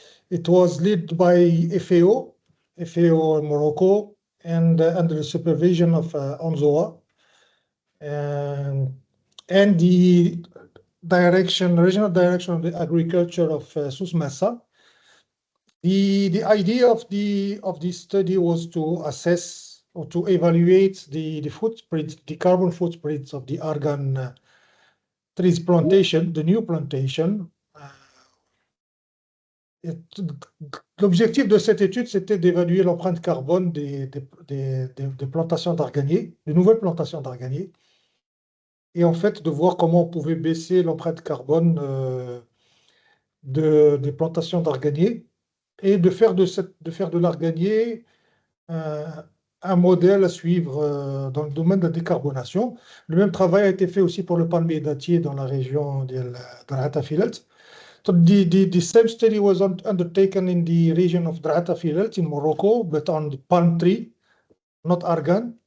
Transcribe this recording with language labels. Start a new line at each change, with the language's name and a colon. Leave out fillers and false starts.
English: It was led by FAO in Morocco, and under the supervision of UNZOA, and the regional direction of the agriculture of Sous. The idea of this study was to assess or to evaluate the footprint, the carbon footprints of the argan trees plantation, the new plantation.
French: L'objectif de cette étude, c'était d'évaluer l'empreinte carbone des plantations d'arganiers, de nouvelles plantations d'arganiers, et en fait de voir comment on pouvait baisser l'empreinte carbone des plantations d'arganiers, et de faire de l'arganier un modèle à suivre dans le domaine de la décarbonation. Le même travail a été fait aussi pour le palmier dattier dans la région de Drahata-Filelt.
English: So the same study was undertaken in the region of Drahata-Filelt in Morocco, but on the palm tree, not argan.